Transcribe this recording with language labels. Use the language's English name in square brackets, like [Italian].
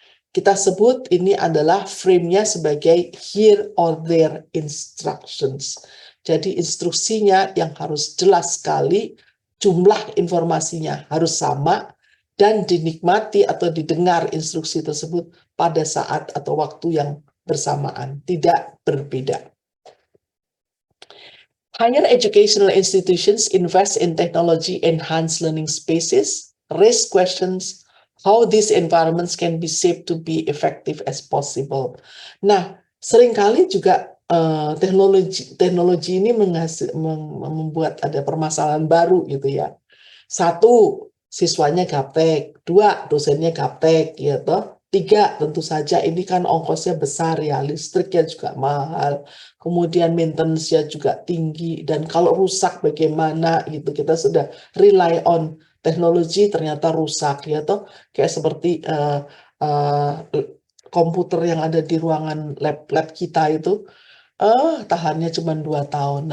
[Indonesian] Kita sebut ini adalah frame-nya sebagai [English] here or there instructions. [Indonesian] Jadi instruksinya yang harus jelas sekali, jumlah informasinya harus sama, dan dinikmati atau didengar instruksi tersebut pada saat atau waktu yang bersamaan, tidak berbeda. [English] Higher educational institutions invest in technology-enhanced learning spaces, raise questions how these environments can be shaped to be effective as possible. [Indonesian] Nah, seringkali juga teknologi ini membuat ada permasalahan baru gitu ya. Satu, siswanya gaptek, dua, dosennya gaptek, gitu. Tiga, tentu saja ini kan ongkosnya besar ya, listriknya juga mahal, kemudian maintenance-nya juga tinggi, dan kalau rusak bagaimana gitu, kita sudah rely on teknologi ternyata rusak ya toh, kayak seperti eh, komputer yang ada di ruangan lab kita itu tahannya cuma 2 tahun.